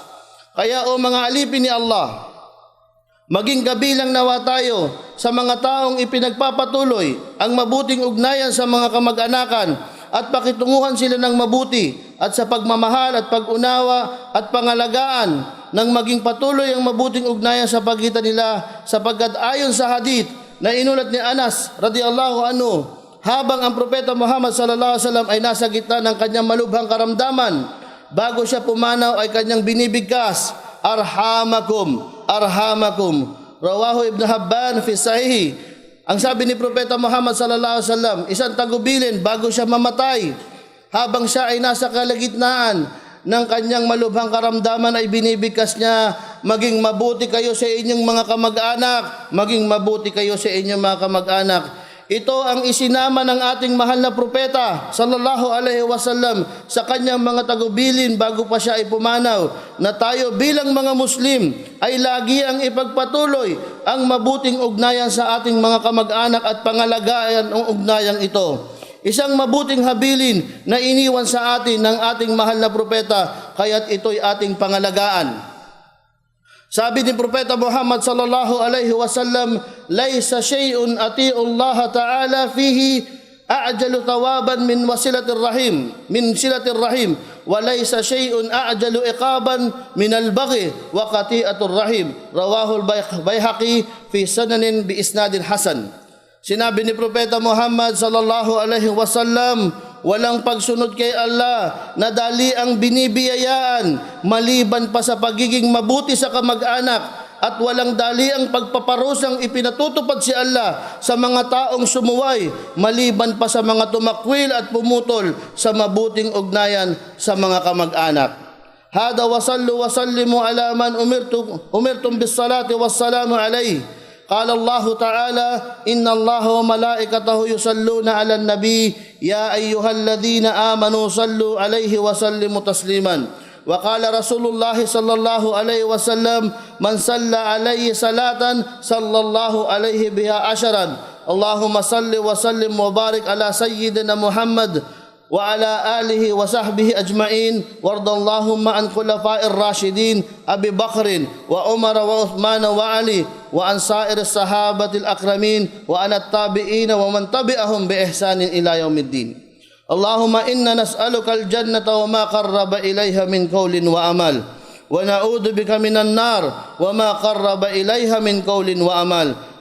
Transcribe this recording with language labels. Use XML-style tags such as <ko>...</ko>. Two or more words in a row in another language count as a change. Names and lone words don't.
<tl>Kaya o mga alipin ni Allah, maging kabilang nawa tayo sa mga taong ipinagpapatuloy ang mabuting ugnayan sa mga kamag-anakan at pakitunguhan sila ng mabuti at sa pagmamahal at pag-unawa at pangalagaan ng maging patuloy ang mabuting ugnayan sa pagitan nila, sapagkat ayon sa hadith na inulat ni Anas</tl> <ar>رضي الله عنه,</ar> <tl>habang ang Propeta Muhammad</tl> <ar>صلى الله عليه وسلم</ar> <tl>ay nasa gitna ng kanyang malubhang karamdaman, bago siya pumanaw ay kanyang binibigkas,</tl> <ar>أرحامكم، أرحامكم. رواه ابن حبان في صحيح.</ar> <tl>Ang sabi ni Propeta Muhammad</tl> <ar>صلى الله عليه وسلم,</ar> <tl>isang tagubilin bago siya mamatay, habang siya ay nasa kalagitnaan ng kanyang malubhang karamdaman, ay binibigkas niya, maging mabuti kayo sa inyong mga kamag-anak, maging mabuti kayo sa inyong mga kamag-anak. Ito ang isinama ng ating mahal na propeta</tl> <ar>صلى الله عليه وسلم</ar> <tl>sa kanyang mga tagubilin bago pa siya ay pumanaw, na tayo bilang mga Muslim ay lagi ang ipagpatuloy ang mabuting ugnayan sa ating mga kamag-anak at pangalagaan ang ugnayang ito. Isang mabuting habilin na iniwan sa atin ng ating mahal na propeta, kaya't ito'y ating pangalagaan. Sabi ni Propeta Muhammad</tl> <ar>صلى الله عليه وسلم، ليس شيء أطيع الله تعالى فيه أعجل ثوابا من وصلة الرحم، من صلة الرحم، وليس شيء أعجل عقابا من البغي وقطيعة الرحم." رواه البيهقي في سننه بإسناد حسن.</ar> <tl>Sinabi ni Propeta Muhammad</tl> <ar>صلى الله عليه وسلم,</ar> <tl>walang pagsunod kay Allah na dali ang binibiyayaan maliban pa sa pagiging mabuti sa kamag-anak, at walang dali ang pagpaparusang ipinatutupad si Allah sa mga taong sumuway maliban pa sa mga tumakwil at pumutol sa mabuting ugnayan sa mga kamag-anak.</tl> <ar>هذا وصلوا وسلموا على من أمرتم بالصلاة والسلام عليه. قال الله تعالى، إن الله وملائكته يصلون على النبي، يا أيها الذين آمنوا صلوا عليه وسلموا تسليما. وقال رسول الله صلى الله عليه وسلم من صلى عليه صلاة صلى الله عليه بها عشرا اللهم صل وسلم وبارك على سيدنا محمد وعلى آله وصحبه أجمعين وارض اللهم عن خلفاء الراشدين أبي بكر وعمر وعثمان وعلي وعن سائر الصحابة الأكرمين وعن التابعين ومن تبعهم بإحسان إلى يوم الدين اللهم إنا نسألك الجنة وما قرب إليها من قول وعمل ونعوذ بك من النار وما قرب إليها من قول وعمل</ar>